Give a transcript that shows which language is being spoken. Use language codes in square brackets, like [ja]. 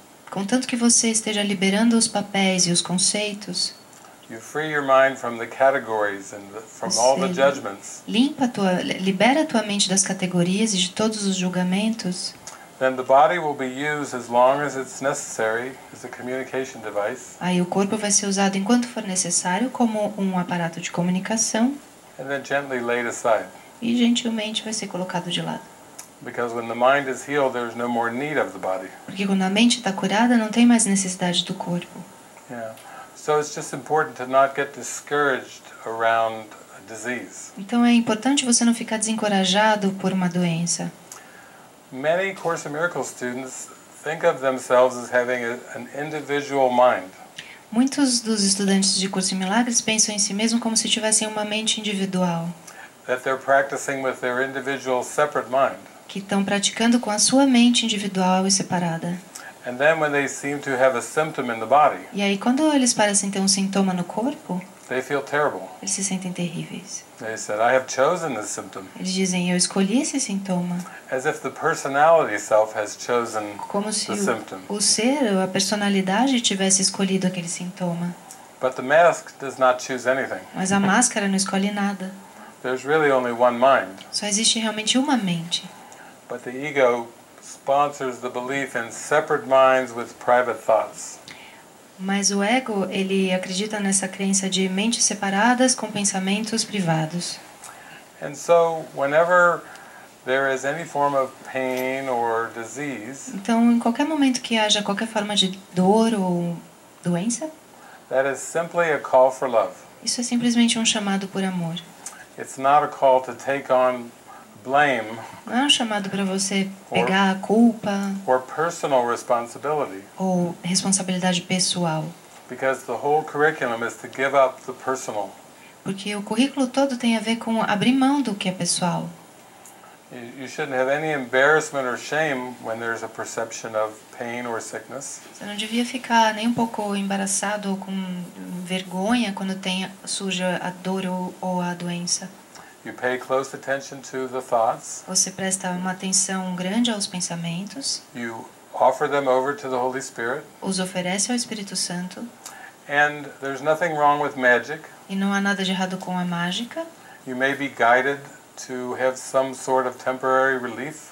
[pt] Contanto que você esteja liberando os papéis e os conceitos, [en] you free your mind from the categories and from all the judgments. [pt] Libera a tua mente das categorias e de todos os julgamentos. [en] Then the body will be used as long as it's necessary as a communication device. [pt] Aí o corpo vai ser usado enquanto for necessário como um aparato de comunicação. [en] And then gently laid aside. [pt] E gentilmente vai ser colocado de lado. [en] Because when the mind is healed, there's no more need of the body. [pt] Porque quando a mente está curada, não tem mais necessidade do corpo. [en] Yeah. So it's just important to not get discouraged around a disease. [pt] Então é importante você não ficar desencorajado por uma doença. [en] Many Course in Miracles students think of themselves as having an individual mind. [pt] Muitos dos estudantes de Curso em Milagres pensam em si mesmos como se tivessem uma mente individual. [en] That they're practicing with their individual separate mind. [pt] Que estão praticando com a sua mente individual e separada. [en] And then when they seem to have a symptom in the body, [pt] e aí quando eles parecem ter um sintoma no corpo, [en] they feel terrible. [pt] Eles se sentem terríveis. [en] They said, I have chosen this symptom. [pt] Eles dizem, eu escolhi esse sintoma. [en] As if the personality self has chosen [pt] como se [en] the symptom. [pt] O ser, a personalidade tivesse escolhido aquele sintoma. [en] But the mask does not choose anything. [pt] Mas a máscara não escolhe nada. [en] There's really only one mind. [pt] Só existe realmente uma mente. [en] But the ego sponsors the belief in separate minds with private thoughts. [pt] Mas o ego, ele acredita nessa crença de mentes separadas com pensamentos privados. [en] And so, whenever there is any form of pain or disease, [pt] então, em qualquer momento que haja qualquer forma de dor ou doença, [en] that is simply a call for love. [pt] Isso é simplesmente um chamado por amor. [en] It's not a call to take on blame. [pt] Não é um chamado para você pegar a culpa [en] or personal responsibility. [pt] Ou responsabilidade pessoal. [en] Because the whole curriculum is to give up the personal. [pt] Porque o currículo todo tem a ver com abrir mão do que é pessoal. [en] You shouldn't have any embarrassment or shame when there's a perception of pain or sickness. [pt] Você não devia ficar nem um pouco embaraçado ou com vergonha quando surja a dor ou a doença. [en] You pay close attention to the thoughts. [pt] Você presta uma atenção grande aos pensamentos. [en] You offer them over to the Holy Spirit. [pt] Os oferece ao Espírito Santo. [en] And there's nothing wrong with magic. [pt] E não há nada de errado com a mágica. [en] You may be guided to have some sort of temporary relief.